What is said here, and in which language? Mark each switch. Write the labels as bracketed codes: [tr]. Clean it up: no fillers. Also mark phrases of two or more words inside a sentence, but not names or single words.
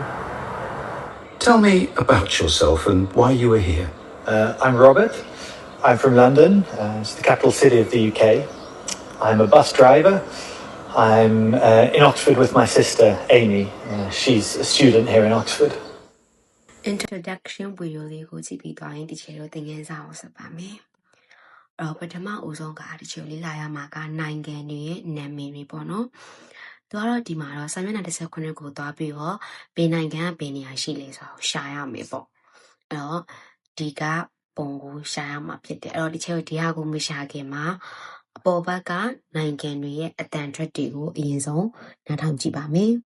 [en] Tell me about yourself and why you are here. I'm Robert. I'm from London. It's the capital city of the UK. I'm a bus driver. I'm in Oxford with my sister Amy. She's a student here in Oxford. introduction video [my] လေးကိုကြည့်ပြီးသွားရင်တီချာတို့သင်ခန်းစာကိုဆက်ပါမယ်ပထမအဦးဆုံးကတချို့လေးလာရမှာကနိုင်ငံတွေရဲ့နာမည်တွေပေါ့နော်သူကတော့ဒီမှာတော့စာမျက်နှာ19ကိုသွားပြီးတော့ဘယ်နိုင်ငံကဘယ်နေရာရှိလဲဆိုတာကိုရှာရမယ်ပေါ့အဲ့တော့ဒီကပုံကိုရှာရမှာဖြစ်တယ်အဲ့တော့ဒီချက်ဒီဟာကိုမရှာခင်မှာအပေါ်ဘက်ကနိုင်ငံတွေရဲ့အတန်ထွက်တွေကိုအရင်ဆုံးနားထောင်ကြည့်ပါမယ်